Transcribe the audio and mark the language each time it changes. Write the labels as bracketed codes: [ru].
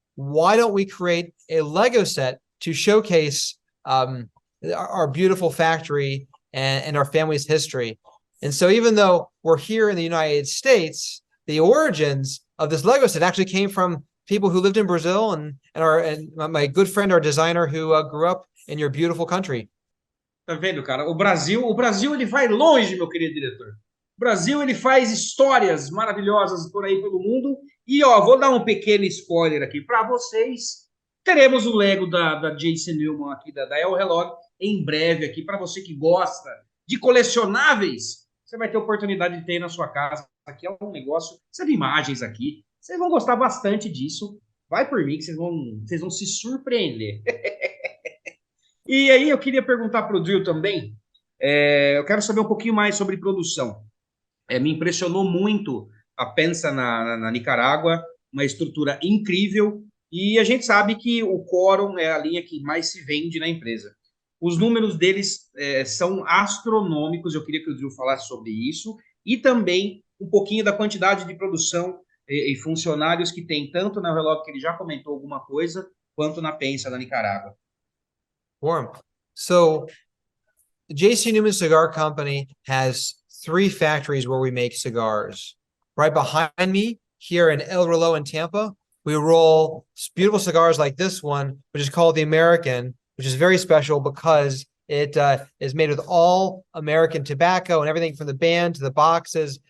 [en] Why don't we create a Lego set to showcase our beautiful factory and our family's history? And so even though we're here in the United States, the origins of this Lego set actually came from people who lived in Brazil and my good friend, our designer, who grew up in your beautiful country. [pt] Tá vendo, cara? O Brasil ele vai longe, meu querido diretor. O Brasil ele faz histórias maravilhosas por aí pelo mundo. E ó, vou dar um pequeno spoiler aqui para vocês. Teremos o Lego da J.C. Newman aqui da El Reloj em breve aqui para você que gosta de colecionáveis. Você vai ter oportunidade de ter na sua casa. Aqui é um negócio, você vê imagens aqui. Vocês vão gostar bastante disso. Vai por mim que vocês vão se surpreender. E aí eu queria perguntar para o Drew também. Eu quero saber um pouquinho mais sobre produção. Me impressionou muito a Pensa na Nicarágua, uma estrutura incrível. E a gente sabe que o Quorum é a linha que mais se vende na empresa. Os números deles são astronômicos. Eu queria que o Drew falasse sobre isso. E também um pouquinho da quantidade de produção e funcionários que tem, tanto na Reloj, que ele já comentou alguma coisa, quanto na Pensa da Nicarágua. [en] Warm. So the J.C. Newman Cigar Company has 3 factories where we make cigars. Right behind me here in El Reloj in Tampa, we roll beautiful cigars like this one, which is called the American, which is very special because it is made with all American tobacco and everything from the band to the boxes.